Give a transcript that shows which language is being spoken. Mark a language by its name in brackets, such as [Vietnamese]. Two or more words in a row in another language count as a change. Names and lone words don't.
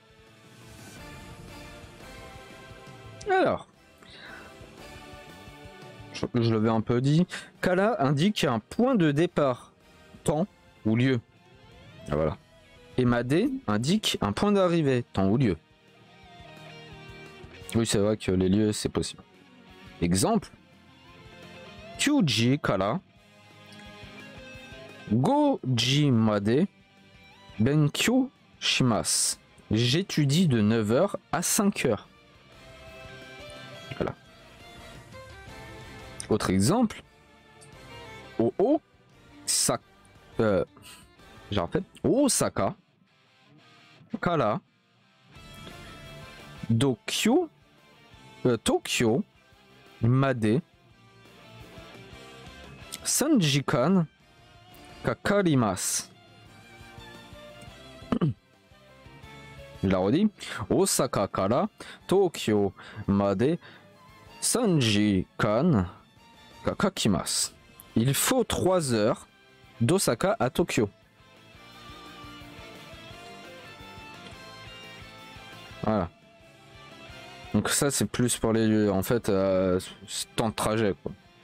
[French] Alors, je l'avais un peu dit, Kara indique un point de départ, temps ou lieu. Ah, voilà. Et Made indique un point d'arrivée, temps ou lieu. Oui, c'est vrai que les lieux, c'est possible. Exemple. [Japanese] 九時から五時まで勉強します. [French] J'étudie de 9h à 5h. Voilà. Autre exemple. [Japanese] 大阪から東京まで3時間かかります. [French] Je la redis. [Japanese] 大阪から東京まで3時間かかきます. [French] Il faut 3 heures d'Osaka à Tokyo. Voilà. Donc ça c'est plus pour les en fait temps de trajet quoi.